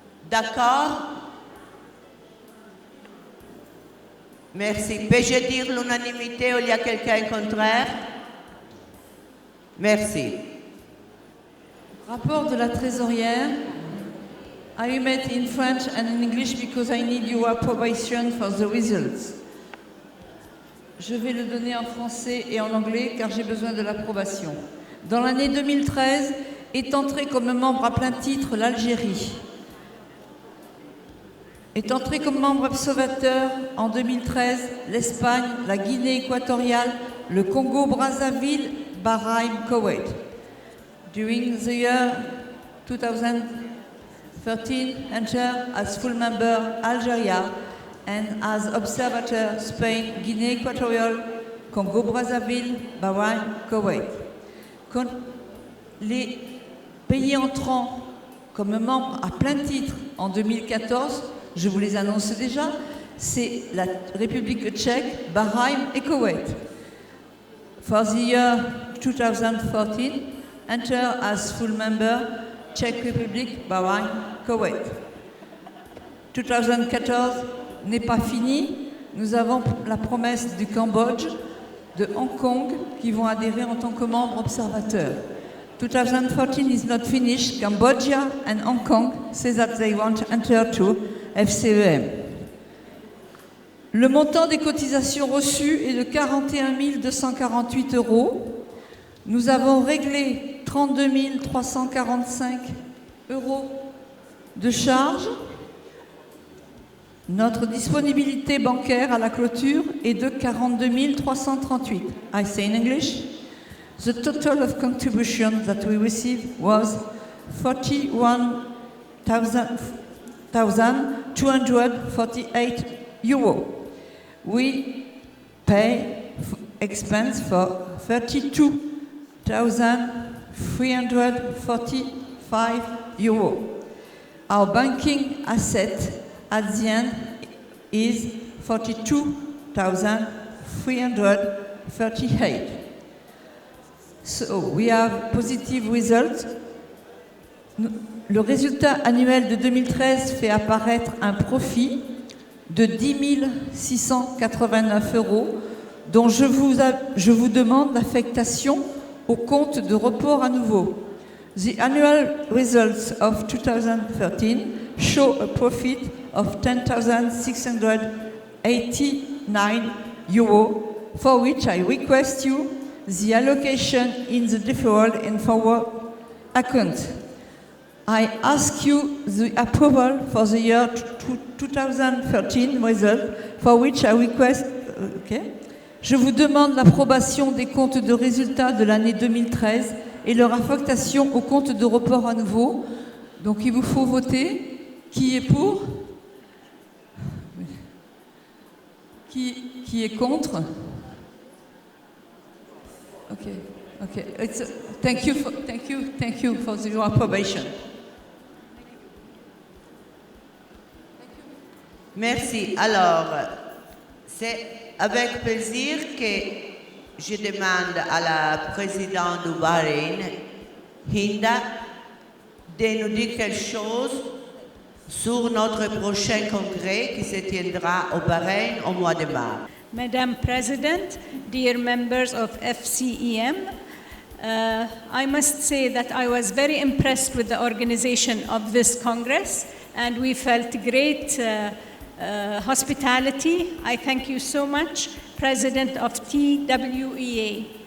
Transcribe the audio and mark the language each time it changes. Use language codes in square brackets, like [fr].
[fr] D'accord? Merci. Peux-je dire l'unanimité ou il y a quelqu'un contraire? Merci. Rapport de la trésorière. [en] I read it in French and in English because I need your approbation for the results. [fr] Je vais le donner en français et en anglais car j'ai besoin de l'approbation. Dans l'année 2013, est entrée comme membre à plein titre l'Algérie. est entré comme membre observateur en 2013 l'Espagne, la Guinée équatoriale, le Congo-Brazzaville, Bahreïn, Koweït. [en] During the year 2013, enter as full member Algeria and as observator Spain, Guinée équatoriale, Congo-Brazzaville, Bahreïn, Koweït. [fr] Les pays entrants comme membres à plein titre en 2014, je vous les annonce déjà, c'est la République tchèque, Bahreïn et Koweït. [en] For the year 2014, enter as full member Czech Republic, Bahreïn, Koweït. [fr] 2014 n'est pas fini. Nous avons la promesse du Cambodge, de Hong Kong, qui vont adhérer en tant que membres observateurs. [en] 2014 is not finished. Cambodia and Hong Kong say that they want to enter to FCEM. [fr] Le montant des cotisations reçues est de 41 248 €. Nous avons réglé 32 345 € de charges. Notre disponibilité bancaire à la clôture est de 42 338. [en] I say in English, the total of contributions that we received was 41,248 €. We pay expense for 32,345 €. Our banking asset at the end is 42,338. So we have positive results. [fr] Le résultat annuel de 2013 fait apparaître un profit de 10 689 €, dont je vous demande l'affectation au compte de report à nouveau. [en] The annual results of 2013 show a profit of 10,689 €, for which I request you the allocation in the deferral and forward account. I ask you the approval for the year 2013 result, for which I request. [fr] Je vous demande l'approbation des comptes de résultats de l'année 2013 et leur affectation au compte de report à nouveau. Donc il vous faut voter. Qui est pour? Qui est contre? [en] Okay. Thank you for your approbation. [fr] Merci. Alors, c'est avec plaisir que je demande à la présidente du Bahreïn, Hinda, de nous dire quelque chose sur notre prochain congrès qui se tiendra au Bahreïn au mois de mars. [en] Madam President, dear members of FCEM, I must say that I was very impressed with the organization of this Congress, and we felt great hospitality. I thank you so much, President of TWEA.